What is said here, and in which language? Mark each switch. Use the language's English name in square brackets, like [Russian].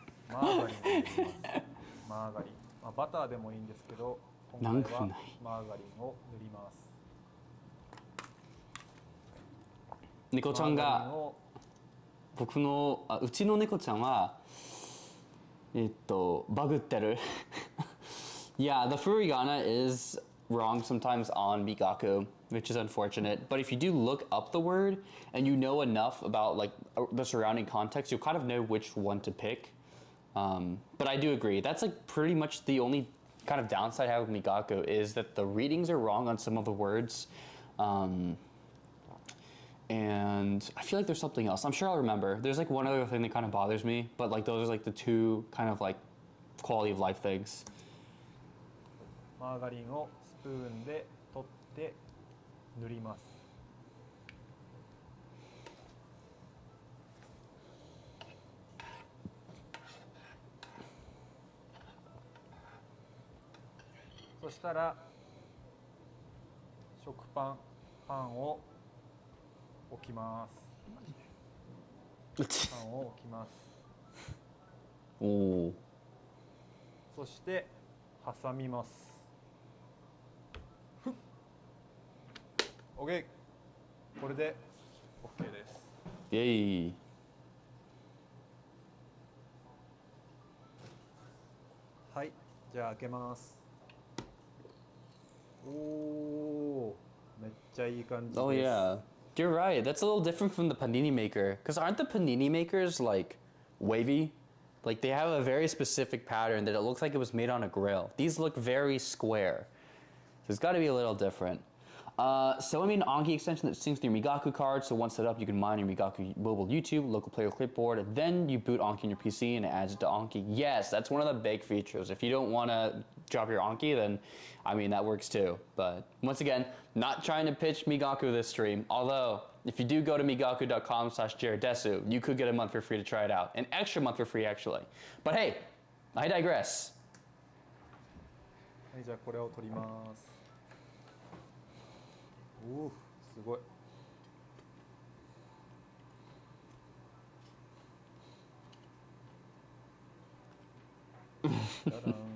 [Japanese] マーガリンを入れます。マーガリン、まあ、バターでもいいんですけど今回はマーガリンを塗ります。猫ちゃんがうちの猫ちゃんはバグってる。 [English] Yeah, the furigana is wrong sometimes on Migaku, which is unfortunate. But if you do look up the word and you know enough about like the surrounding context, you'll kind of know which one to pick. But I do agree. That's like pretty much the only kind of downside I have with Migaku is that the readings are wrong on some of the words. And I feel like there's something else. I'm sure I'll remember. There's like one other thing that kind of bothers me, but like those are like the two kind of like quality of life things. [Japanese] マーガリンをスプーンで取て塗ります。そしたら食パンを置きます。パンを置きます。おお。そして挟みます。 OK。 これで OK です。イェイ。はい、じゃあ開けます。おお、めっちゃいい感じです。 [English] Oh yeah. You're right. That's a little different from the panini maker. Because aren't the panini makers like wavy? Like they have a very specific pattern that it looks like it was made on a grill. These look very square. So it's got to be a little different. So I made an Anki extension that syncs your Migaku card. So once set up, you can mine your Migaku mobile YouTube, local player clipboard. Then you boot Anki on your PC and it adds it to Anki. Yes, that's one of the big features. If you don't want to drop your Anki, then I mean that works too. But once again, not trying to pitch Migaku this stream. Although if you do go to migaku.com/jaredesu, you could get a month for free to try it out. An extra month for free actually. But hey, I digress. [Japanese] はい、じゃあこれを取ります。おお、すごい。じゃらーん。